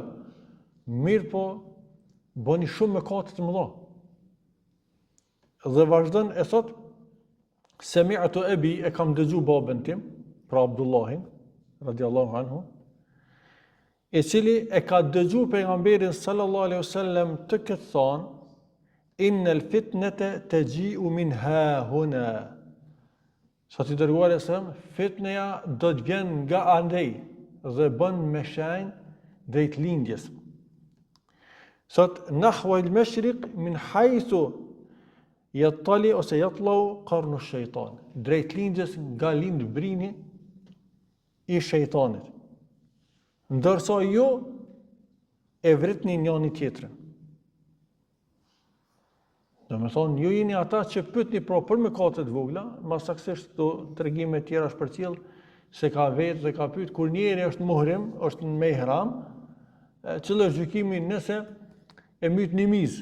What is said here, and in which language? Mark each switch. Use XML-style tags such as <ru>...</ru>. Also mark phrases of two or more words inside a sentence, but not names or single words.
<sq>Mirë po, bëni shumë mëkate të mëdha. Dhe vazhdon e thot,</sq> <ar>سمعت أبي,</ar> <sq>e kam dëgju babën tim, pra Abdullahin,</sq> <ar>رضي الله عنه,</ar> <sq>i cili e ka dëgju pejgamberin</sq> <ar>صلى الله عليه وسلم</ar> <sq>të këtë thonë,</sq> <ar>إن الفتنة تجيء من ها هنا.</ar> <sq>Sa ti dërguar e sëmë, fitneja do të vjen nga andej dhe bën me shenjë drejt lindjes.</sq> <ar>Sot نحو المشرق من حيث يطلع ose يطلع قرن الشيطان,</ar> <sq>drejt lindjes nga lind brini i shejtanit. Ndërsa ju e vritni njëri tjetrin. Do me thonë, ju jeni ata që pyetni për mëkate të vogla, më saktësisht këto tregime të tjera shpërcjell se ka vetë dhe ka pyet kur njeri është muhrim, është në ihram, cili është gjykimi nëse e myt një mizë.</sq>